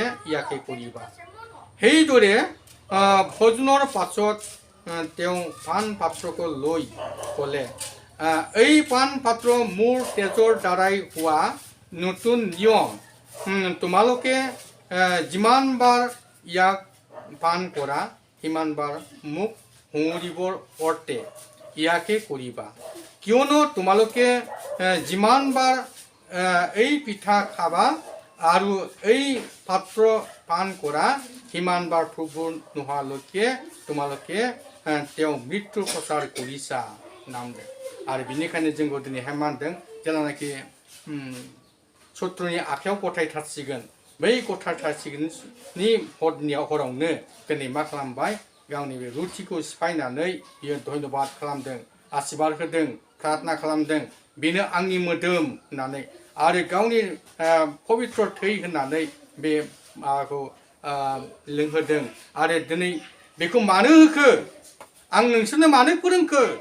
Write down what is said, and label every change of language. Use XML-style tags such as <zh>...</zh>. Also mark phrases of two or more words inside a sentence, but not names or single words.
<as>ইয়াকে কৰিবা সেইদৰে ভোজনৰ পাছত তেওঁ পান পাত্ৰক লৈ ক'লে এই পান পাত্ৰ মোৰ তেজৰ দ্বাৰাই হোৱা নতুন নিয়ম তোমালোকে যিমানবাৰ ইয়াক পান কৰা সিমানবাৰ মোক সুঁৱৰিবৰ অৰ্থে ইয়াকে কৰিবা কিয়নো তোমালোকে যিমানবাৰ এই পিঠা খাবা আৰু এই পাত্ৰ পান কৰা সিমানবাৰ প্ৰভু নোহোৱালৈকে তোমালোকে তেওঁ মৃত্যুৰ প্ৰচাৰ</as> <brx>কৰিছা নামदों आरो बेनिखायनो जोंखौ दिनैहाय मा होनदों जेलानाखि शत्रुनि आखायाव गथायथारसिगोन बै गथायथारसिगोननि हरावनो दिनै मा खालामबाय गावनि बे रुथिखौ सिफायनानै बियो धन्यबाद खालामदों आशीर्बाद होदों प्रार्थना खालामदों बेनो आंनि मोदोम होननानै आरो गावनि पवित्र थै होननानै बे माबाखौ लोंहोदों आरो दिनै बेखौ मानो होखो आं नोंसोरनो मानो फोरोंखो</brx>